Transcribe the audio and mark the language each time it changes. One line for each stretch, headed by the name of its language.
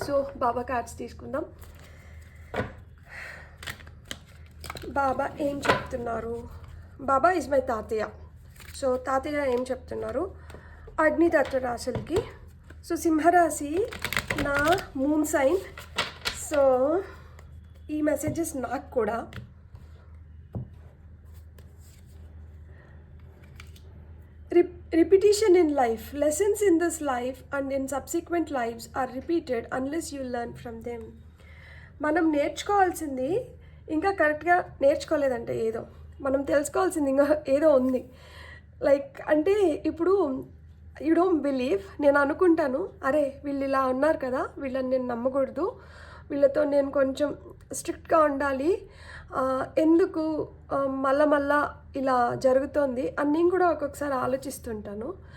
Telugu: So బాబా cards తీసుకుందాం. బాబా ఏం చెప్తున్నారు? బాబా ఇస్ మై తాతయ్య. సో తాతయ్య ఏం చెప్తున్నారు అగ్నితత్వ రాశులకి? సో సింహరాశి నా మూన్ సైన్. సో ఈ మెసేజెస్ నాకు కూడా
English: repetition in life, lessons in this life and in subsequent lives are repeated unless you learn from them.
Telugu: మనం నేర్చుకోవాల్సింది ఇంకా కరెక్ట్గా నేర్చుకోలేదంటే ఏదో మనం తెలుసుకోవాల్సింది ఇంకా ఏదో ఉంది. లైక్ అంటే ఇప్పుడు
English: you don't believe,
Telugu: నేను అనుకుంటాను అరే వీళ్ళు ఇలా ఉన్నారు కదా, వీళ్ళని నేను నమ్మకూడదు, వీళ్ళతో నేను కొంచెం స్ట్రిక్ట్గా ఉండాలి, ఎందుకు మళ్ళా ఇలా జరుగుతోంది అని నేను కూడా ఒక్కొక్కసారి ఆలోచిస్తుంటాను.